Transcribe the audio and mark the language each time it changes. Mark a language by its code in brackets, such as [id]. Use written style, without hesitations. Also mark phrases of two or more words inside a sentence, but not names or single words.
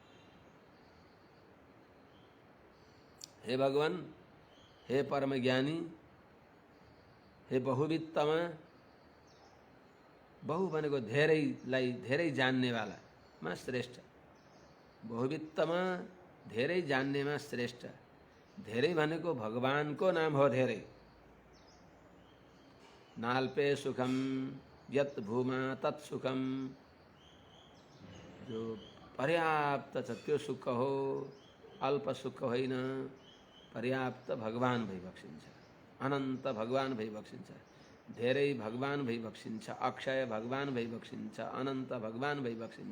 [ne] हे भगवान, हे परम ज्ञानी, हे बहुवित्तम, बहु भनेको धेरैलाई धेरै जान्नेवाला मा श्रेष्ठ। बहुवित्तम धेरै जान्नेमा श्रेष्ठ। धेरै भनेको भगवानको नाम हो धेरै। [sa] नाल्पे सुखम यत् भूमा तत् सुखम, [ne] जो पर्याप्त छ त्यो सुख हो, अल्प सुख होइन। पर्याप्त भगवान भइबक्सिन्छ, अनन्त भगवान भइबक्सिन्छ, धेरै भगवान भइबक्सिन्छ, अक्षय भगवान भइबक्सिन्छ, अनन्त भगवान भइबक्सिन्छ।